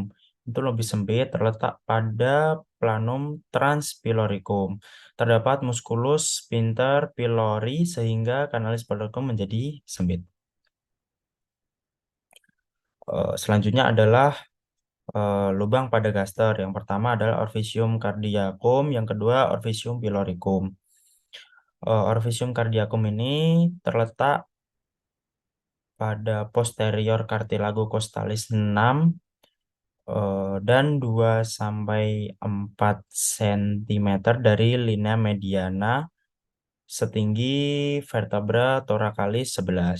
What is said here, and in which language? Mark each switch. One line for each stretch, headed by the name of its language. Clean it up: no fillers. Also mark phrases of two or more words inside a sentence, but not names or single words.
Indonesian: Itu lebih sempit, terletak pada
Latin: planum transpyloricum.
Indonesian: Terdapat
Latin: musculus sphincter pylori
Indonesian: sehingga
Latin: kanalis pyloricum
Indonesian: menjadi sempit. Selanjutnya adalah lubang pada gaster. Yang pertama adalah
Latin: orficium cardiacum,
Indonesian: yang kedua
Latin: orficium pyloricum. Orficium cardiacum
Indonesian: ini terletak pada
Latin: posterior cartilago costalis
Indonesian: 6 dan 2 sampai 4 cm dari
Latin: linea mediana
Indonesian: setinggi
Latin: vertebra thoracalis
Indonesian: 11.